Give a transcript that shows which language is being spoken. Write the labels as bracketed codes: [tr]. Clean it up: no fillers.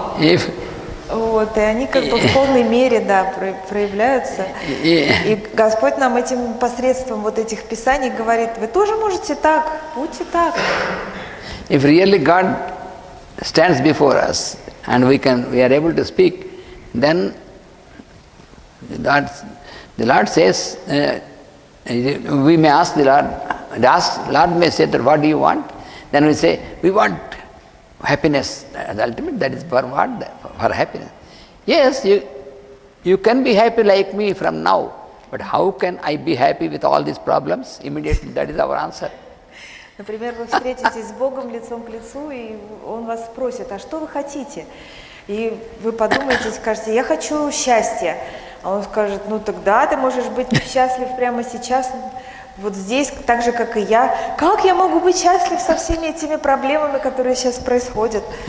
[ru] И они как бы в полной мере, да, проявляются. И Господь нам этим посредством этих писаний говорит, вы тоже можете так, будьте так. [en] If really God stands before us and we are able to speak, then the Lord says, we may ask the Lord, Lord may say that what do you want? Then we say, we want happiness. The ultimate, that is for what? For happiness. Yes, You can be happy like me from now, but how can I be happy with all these problems? Immediately, that is our answer. [ru] Например, вы встретитесь с Богом лицом к лицу, и Он вас спросит, а что вы хотите? И вы подумаете, скажете, я хочу счастья. А Он скажет, ну тогда ты можешь быть счастлив прямо сейчас, вот здесь, так же, как и я. Как я могу быть счастлив со всеми этими проблемами, которые сейчас происходят?